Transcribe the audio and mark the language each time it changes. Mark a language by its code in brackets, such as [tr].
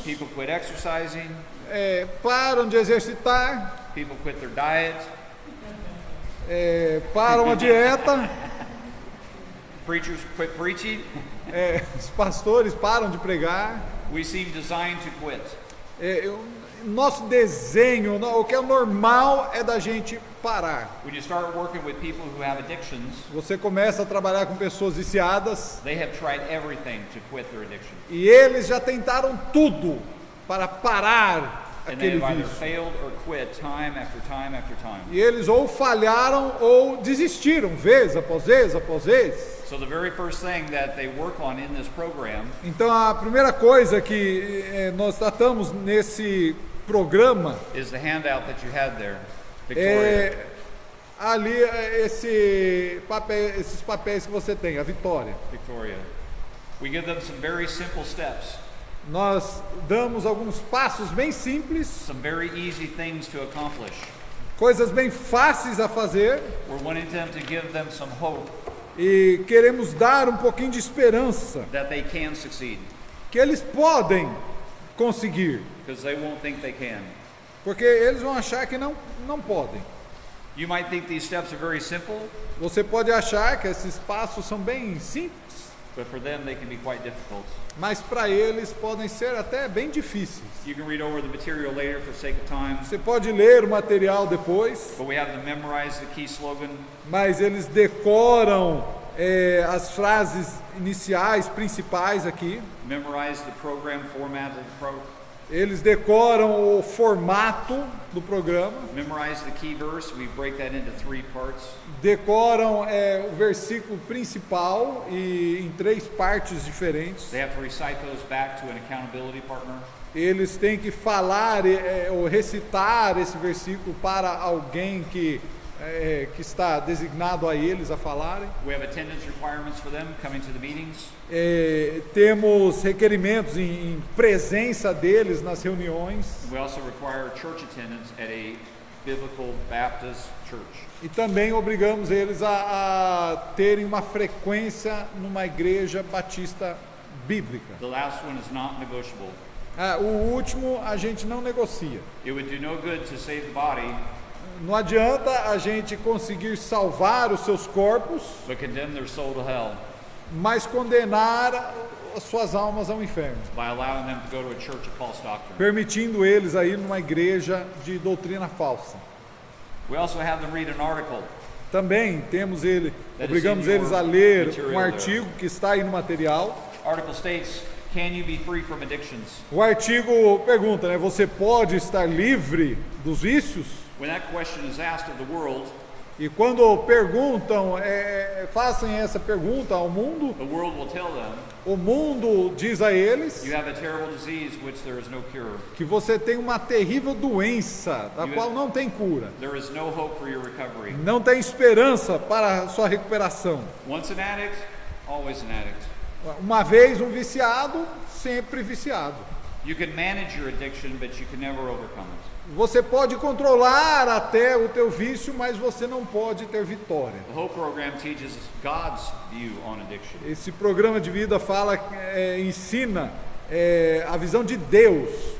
[en] People quit exercising. [pt] param de exercitar, [en] People quit their diet. [pt] param a dieta, [en] Preachers quit preaching. [pt] os pastores param de pregar. [en] We seem designed to quit. [pt] Nosso desenho, o que é normal é da gente parar. [en] When you start working with people who have addictions, [pt] Você começa a trabalhar com pessoas viciadas [en] they have tried everything to quit their addiction. [pt] e eles já tentaram tudo para parar [en] And they [pt] aquele [en] have either [pt] vício. [en] failed or quit time after time after time. [pt] E eles ou falharam ou desistiram, vez após vez após vez. [en] So the very first thing that they work on in this program [pt] Então a primeira coisa que nós tratamos nesse programa [en] is the handout that you had there, Victoria. [pt] ali esses papéis que você tem, a vitória. [en] Victoria. We give them some very simple steps, [pt] Nós damos alguns passos bem simples, [en] some very easy things to accomplish. [pt] coisas bem fáceis a fazer, [en] We're wanting them to give them some hope [pt] e queremos dar um pouquinho de esperança [en] that they can succeed, [pt] que eles podem conseguir, [en] because they won't think they can. [pt] porque eles vão achar que não podem. [en] You might think these steps are very simple, [pt] Você pode achar que esses passos são bem simples, [en] but for them they can be quite difficult. [pt] mas para eles podem ser até bem difíceis. [en] You can read over the material later for sake of time, [pt] Você pode ler o material depois, [en] but we have them memorize the key slogan. [pt] mas eles decoram as frases iniciais, principais aqui. [en] Memorize the program format of the [pt] Eles decoram o formato do programa, [en] memorize the key verse. We break that into 3 parts. [pt] decoram o versículo principal e em 3 partes diferentes. [en] They have to recite those back to an accountability partner. [pt] Eles têm que falar ou recitar esse versículo para alguém que está designado a eles a falarem. [en] We have attendance requirements for them coming to the meetings. [pt] Temos requerimentos em presença deles nas reuniões. [en] We also require church attendance at a biblical Baptist church. [pt] E também obrigamos eles a terem uma frequência numa igreja batista bíblica. [en] The last one is not negotiable. [pt] O último a gente não negocia. [en] It would do no good to save the body, [pt] Não adianta a gente conseguir salvar os seus corpos, [en] but condemn their soul to hell [pt] mas condenar as suas almas ao inferno, [en] by allowing them to go to a church of false doctrine. [pt] permitindo eles a ir numa igreja de doutrina falsa. [en] We also have them read an article. [pt] Também obrigamos [en] in your [pt] eles a ler [en] material [pt] um artigo que está aí no material. [en] Article states, can you be free from addictions? [pt] O artigo pergunta, né, você pode estar livre dos vícios? [en] When that question is asked of the world, [pt] E quando perguntam, fazem essa pergunta ao mundo, [en] the world will tell them, [pt] o mundo diz a eles [en] you have a terrible disease which there is no cure. [pt] que você tem uma terrível doença da qual não tem cura, [en] There is no hope for your recovery. [pt] não tem esperança para a sua recuperação. [en] Once an addict, always an addict. [pt] Uma vez um viciado, sempre viciado. [en] You can manage your addiction, but you can never overcome it. [pt] Você pode controlar até o teu vício, mas você não pode ter vitória. [en] The Hope Program teaches God's view on addiction. [pt] Esse programa de vida ensina a visão de Deus.